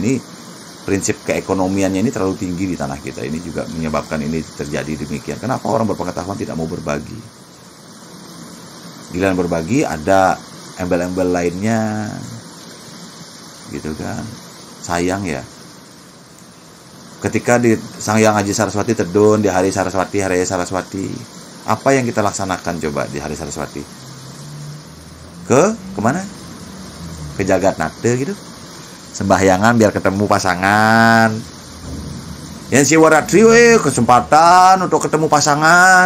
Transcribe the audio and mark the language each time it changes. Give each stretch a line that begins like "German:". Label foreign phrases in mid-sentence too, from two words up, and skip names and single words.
Indonesian: Ini prinsip keekonomiannya ini terlalu tinggi di tanah kita. Ini juga menyebabkan ini terjadi demikian. Kenapa orang berpengetahuan tidak mau berbagi? Giliran berbagi ada embel-embel lainnya, gitu kan. Sayang ya. Ketika di Sang Hyang Aji Saraswati Tedun di hari Saraswati, hari Saraswati, apa yang kita laksanakan coba di hari Saraswati? Kemana? Ke Jagatnata gitu. Sembahyangan biar ketemu pasangan. Yang Siwaratri kesempatan untuk ketemu pasangan.